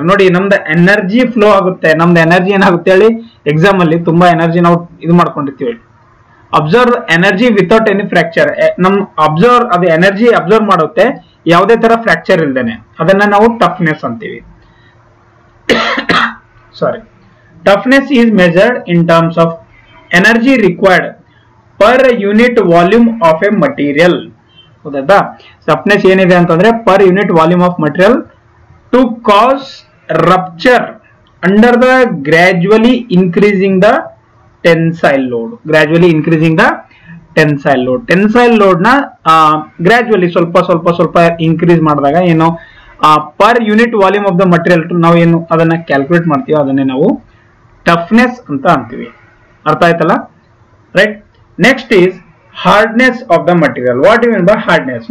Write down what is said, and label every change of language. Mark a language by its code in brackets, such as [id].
[kn] ನೋಡಿ ನಮ್ದು energy flow ಆಗುತ್ತೆ. ನಮ್ದು ಎನರ್ಜಿ ಏನಾಗುತ್ತೆ ಹೇಳಿ, ಎಕ್ಸಾಮ್ ಅಲ್ಲಿ ತುಂಬಾ ಎನರ್ಜಿ ನಾವು ಇದು ಮಾಡ್ಕೊಂಡಿರ್ತೀವಿ. [en] Absorb energy without any fracture. [kn] ನಮ್ ಅದು ಎನರ್ಜಿ ಅಬ್ಸರ್ವ್ ಮಾಡುತ್ತೆ ಯಾವುದೇ ತರ ಫ್ರಾಕ್ಚರ್ ಇಲ್ದೇನೆ, ಅದನ್ನ ನಾವು ಟಫ್ನೆಸ್ ಅಂತೀವಿ. [en] Sorry, toughness is measured in terms of energy required per unit volume of a material. [kn] ಹೌದಾ? ಟಫ್ನೆಸ್ ಏನಿದೆ ಅಂತಂದ್ರೆ [en] per unit volume of material to cause rupture under the gradually increasing the tensile load. Gradually increasing the tensile load. [kn] Tensile load na gradually ಸ್ವಲ್ಪ increase ಮಾಡಿದಾಗ ಏನು [en] per unit volume of the material [kn] ನಾವು ಏನು ಅದನ್ನ calculate ಮಾಡ್ತೀವಿ, ಅದನ್ನೇ ನಾವು toughness ಅಂತ ಅಂತೀವಿ. ಅರ್ಥ ಆಯ್ತಲ್ಲ, [en] Right. Next is hardness of the material. What you mean by hardness?